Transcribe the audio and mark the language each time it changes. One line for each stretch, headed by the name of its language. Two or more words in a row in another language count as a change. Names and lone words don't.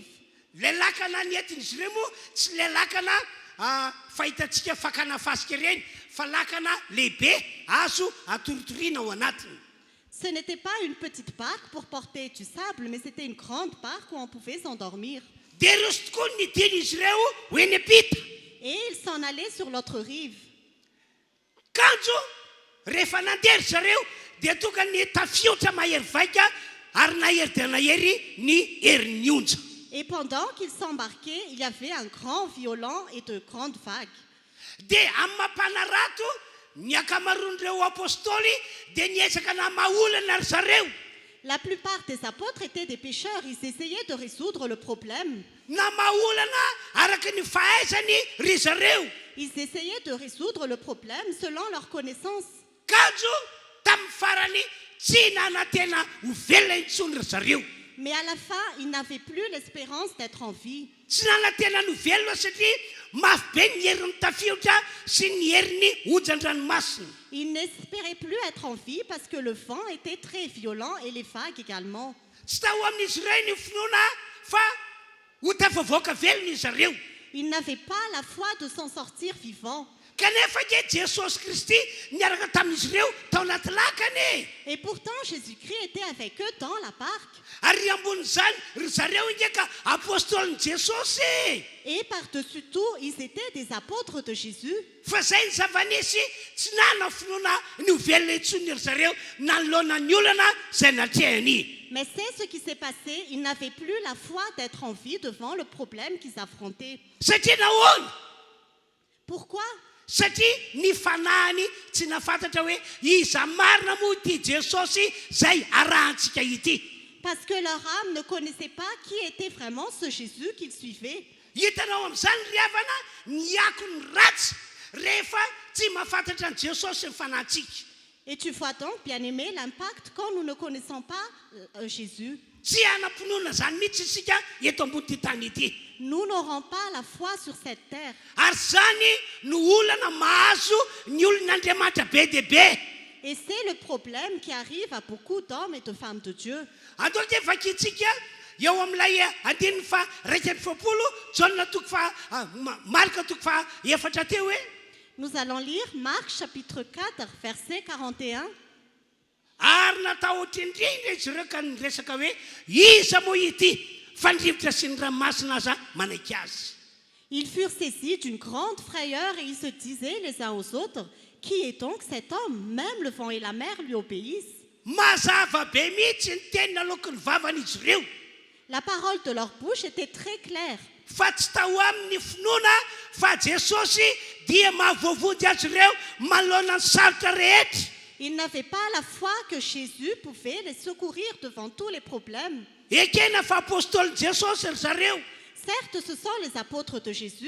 Malagasy: Le lakana nentin'izy ireo moa tsy le lakana fahitantsika fakana fasika ireny fa lakana lehibe azo atorotoriana ao anatiny.
French: Ce n'était pas une petite barque pour porter du sable, mais c'était une grande barque où on pouvait s'endormir.
Malagasy: Dia roso tokoa ny nidin'izy ireo ho eny am-pita.
French: Et ils s'en allaient sur l'autre rive.
Malagasy: Kanjo rehefa nandeha ry zareo dia tonga ny tafiotra mahery vaika ary nahery dia nahery ny herin'ny onja.
French: Et pendant qu'ils s'embarquaient, il y avait un grand violent et de grandes vagues.
Malagasy: Dia amin'ny mampanarato ny akamaroan'ireo apôstôly dia niezaka namaolana ry zareo.
French: La plupart des apôtres étaient des pécheurs. Ils essayaient de résoudre le problème.
Malagasy: Namaolana araka ny fahaizany ry zareo.
French: Ils essayaient de résoudre le problème selon leur connaissance.
Malagasy: Kanjo tamin'ny farany tsy nanantena ho velona intsony ry zareo.
French: Mais à la fin, ils n'avaient plus l'espérance d'être en vie.
Malagasy: Tsy nanantena no velona satria mafy be ny herin'ny tafiotra sy ny herin'ny ojan-dranomasina.
French: Ils n'espéraient plus être en vie parce que le vent était très violent et les vagues également.
Malagasy: Tsy tao amin'izy ireo ny finoana fa ho tafavoaka velona izy zareo.
French: Ils n'avaient pas la foi de s'en sortir vivants.
Malagasy: Kanefa ke Jesosy Kristy niaraka tamin'izy ireo tao anaty lakany.
French: Et pourtant, Jésus-Christ était avec eux dans la barque.
Malagasy: Ary ambonin'izany ry zareo indreka apôstôliny Jesosy.
French: Et par-dessus tout, ils étaient des apôtres de Jésus.
Malagasy: Fa zay ny zava-nisy tsy nana finoana ny ho velona intsony ry zareo nanoloana ny olana zay natrehany.
French: Mais c'est ce qui s'est passé. Ils n'avaient plus la foi d'être en vie devant le problème qu'ils affrontaient.
Malagasy: Satria nahoana?
French: Pourquoi?
Malagasy: Satria ny fanahiny tsy nafantatra hoe iza marina moa ity Jesosy zay arahantsika ity.
French: Parce que leur âme ne connaissait pas qui était vraiment ce Jésus qu'ils suivaient.
Malagasy: Hitanao amin'izany ry havana ny akony ratsy rehefa tsy mahafantatra ny Jesosy ny fanahintsika.
French: Et tu vois donc, bien-aimé, l'impact quand nous ne connaissons pas Jésus.
Malagasy: Tsy hanam-pinoana zany mihitsy isika eto ambony ty tany ity.
French: Nous n'aurons pas la foi sur cette terre.
Malagasy: Ary zany no olana mahazo ny olon'Andriamanitra be dia be.
French: Et c'est le problème qui arrive à beaucoup d'hommes et de femmes de Dieu.
Malagasy: Andao dia vakintsika eo amin'ilay andininy fa raika amby fapolo Jaona toko fa Marka toko fa efatra teo hoe.
French: Nous allons lire Marc chapitre 4, verset 41.
Malagasy: Ary natao ohatr'indrindra izy ireo ka niresaka hoe iza moa ity fandrivotra sy ny ranomasina aza manaiky azy.
French: Ils furent saisis d'une grande frayeur et ils se disaient les uns aux autres, qui est donc cet homme? Même le vent et la mer lui obéissent.
Malagasy: Mazava be mihitsy ny teny naloky ny vavan'izy ireo.
French: La parole de leur bouche était très claire.
Malagasy: Fa tsy tao amin'ny finoana fa Jesosy dia mahavoavody azy ireo manoloana ny sarotra rehetra.
French: Ils n'avaient pas la foi que Jésus pouvait les secourir devant tous les problèmes.
Malagasy: Ekena fa apôstôly Jesosy ry zareo.
French: Certes, ce sont les apôtres de Jésus.